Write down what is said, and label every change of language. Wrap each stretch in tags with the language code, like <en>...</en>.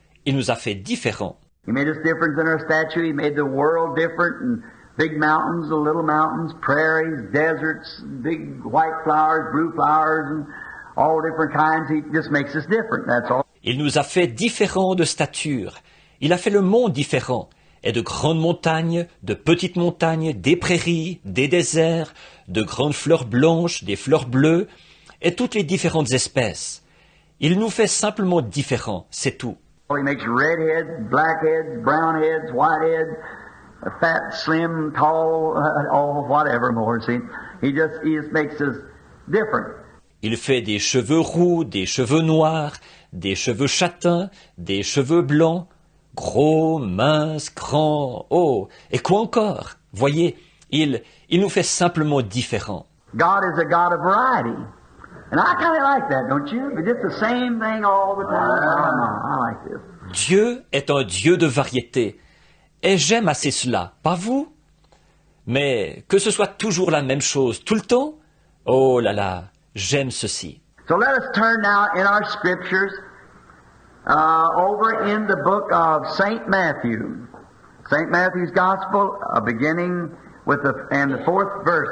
<fr>Il nous a fait différents.</fr> <en>He made us different in our stature. He made the world different, and big mountains, and little mountains, prairies, deserts, big white flowers, blue flowers, and all different kinds. He just makes us different, that's all.</en> <fr>Il nous a fait différents de stature. Il a fait le monde différent. Et de grandes montagnes, de petites montagnes, des prairies, des déserts, de grandes fleurs blanches, des fleurs bleues, et toutes les différentes espèces. Il nous fait simplement différents, c'est tout.</fr> <en>He makes red heads, black heads, brown heads, white heads, fat, slim, tall, whatever more, see. He just makes us different.</en> <fr>Il fait des cheveux roux, des cheveux noirs, des cheveux châtains, des cheveux blancs, gros, minces, grands, et quoi encore? Voyez, il nous fait simplement différents.</fr> <en>God is a God of variety. And I kind of like that, don't you? But it's the same thing all the time. I like this.</en> <fr>Dieu est un Dieu de variété. Et j'aime assez cela, pas vous? Mais que ce soit toujours la même chose tout le temps? Oh là là, j'aime ceci.</fr> <en>So let us turn now in our scriptures over in the book of St. Matthew. St. Matthew's Gospel, beginning with the 4th verse.</en>